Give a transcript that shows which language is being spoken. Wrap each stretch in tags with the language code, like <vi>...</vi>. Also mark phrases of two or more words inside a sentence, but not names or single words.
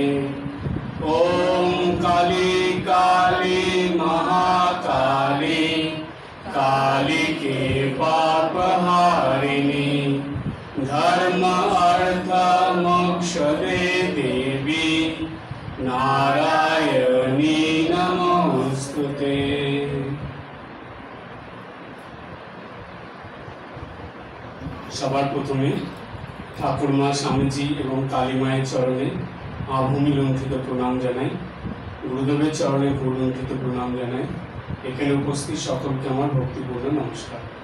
<sa>ओम काली काली महाकाली कालिके पापहारिणी धर्म अर्थ मोक्ष दे देवी नारायणी नमोस्तुते।</sa> <bn>সবার প্রথমে ঠাকুরমা, স্বামীজি এবং কালীমায়ের চরণে আভূমি লুণ্ঠিত প্রণাম জানাই। গুরুদেবের চরণে ভূলুণ্ঠিত প্রণাম জানাই। এখানে উপস্থিত সকলকে আমার ভক্তিপূর্ণ নমস্কার।</bn>